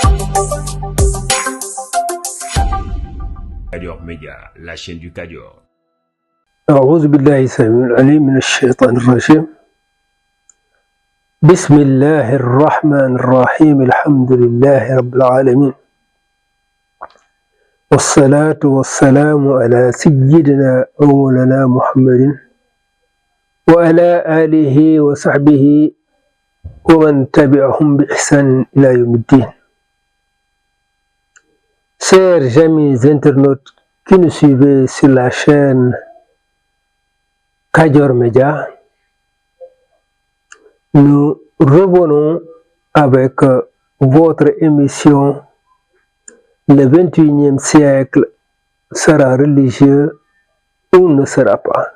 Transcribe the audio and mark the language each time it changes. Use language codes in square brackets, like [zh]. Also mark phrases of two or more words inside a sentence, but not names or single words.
[fr] Kadior Média, la chaîne du Kadior. [ar] أعوذ بالله السميع العليم من الشيطان الرجيم. بسم الله الرحمن الرحيم. الحمد لله رب العالمين، والصلاة والسلام على سيدنا ومولانا محمد وعلى آله وصحبه ومن تبعهم بإحسان إلى يوم الدين. [fr] Chers amis internautes qui nous suivez sur la chaîne Kadior Média, nous revenons avec votre émission Le 21e siècle sera religieux ou ne sera pas.